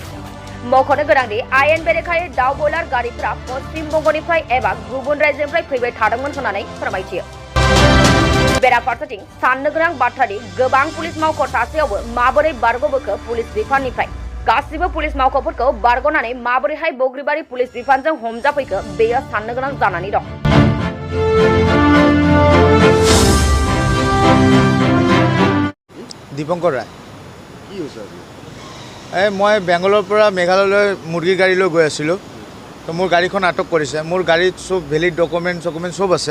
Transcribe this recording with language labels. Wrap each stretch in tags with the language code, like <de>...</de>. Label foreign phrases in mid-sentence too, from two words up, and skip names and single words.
<brx>मख'नो गोनांदि आयेन बेरेखायै दाउ बयलार गारिफोरा पश्चिम बंगनिफ्राय एबा गुबुन रायजोनिफ्राय फैबाय थादोंमोन होननानै फोरमायथियो। बेराफारसेथिं साननो गोनां बाथ्रादि गोबां पुलिस मावख' थासेयावबो माबोरै बारग'बोखो पुलिस बिफाननिफ्राय गासिबो पुलिस मावख'फोरखौ बारग'नानै माबोरैहाय बग्रिबारि पुलिस बिफानजों हमजाफैखो बेयो साननो गोनां जानानै दं।</brx> <as>দীপঙ্কৰ ৰায় মই বেংগলৰ পৰা মেঘালয়লৈ মুৰ্গী গাড়ী লৈ গৈ আছিলোঁ। তো মোৰ গাড়ীখন আটক কৰিছে। মোৰ গাড়ীত চব</as> <en>valid document</en> <as>চব আছে।</as>